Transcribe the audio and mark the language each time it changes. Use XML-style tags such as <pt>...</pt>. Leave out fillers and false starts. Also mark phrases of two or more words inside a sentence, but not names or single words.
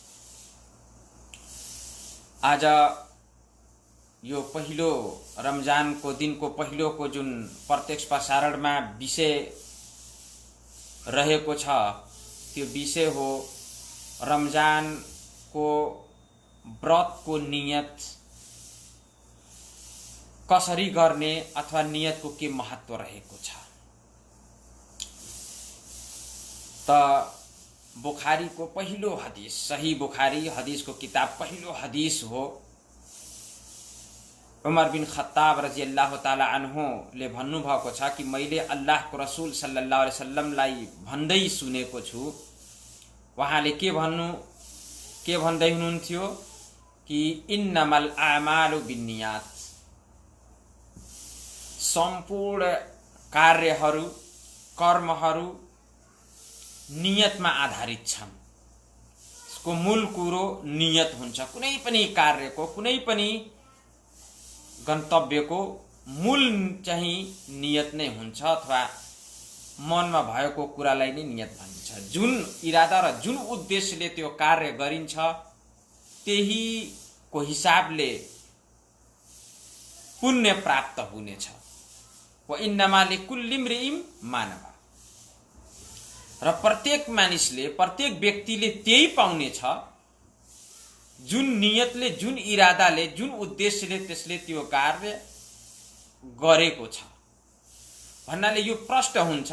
<ne>आज यो पहिलो रमजानको दिनको पहिलोको जुन प्रत्यक्ष प्रसारणमा विषय रहेको छ, त्यो विषय हो रमजानको व्रतको नियत कसरी गर्ने अथवा नियतको के महत्व रहेको छ। त बुखारीको पहिलो हदीस, सही बुखारी हदीसको किताब पहिलो हदीस हो। उमर बिन खत्ताब</ne> <ar>رضي الله تعالى عنه</ar> <ne>भन्नुभएको छ कि मैले अल्लाहको रसूल</ne> <ar>صلى الله عليه وسلم</ar> <ne>भन्दै सुनेको छु। उहाँले के भन्दै हुनुहुन्थ्यो कि</ne> <ar>إنما الأعمال بالنيات,</ar> <ne>सम्पूर्ण कार्यहरू, कर्महरू नियतमा आधारित छन्। यसको मूल कुरो नियत हुन्छ। कुनै पनि कार्यको, कुनै पनि गन्तव्यको मूल चाहिँ नियत नै हुन्छ अथवा मनमा भएको कुरालाई नै नियत भनिन्छ। जुन इरादा र जुन उद्देश्यले त्यो कार्य गरिन्छ, त्यहीको हिसाबले पुण्य प्राप्त हुनेछ।</ne> <ar>وإنما لكل امرئ ما نوى,</ar> <ne>र प्रत्येक मानिसले, प्रत्येक व्यक्तिले त्यही पाउनेछ जुन नियतले, जुन इरादाले, जुन उद्देश्यले त्यसले त्यो कार्य गरेको छ भन्नाले यो प्रष्ट हुन्छ।</ne>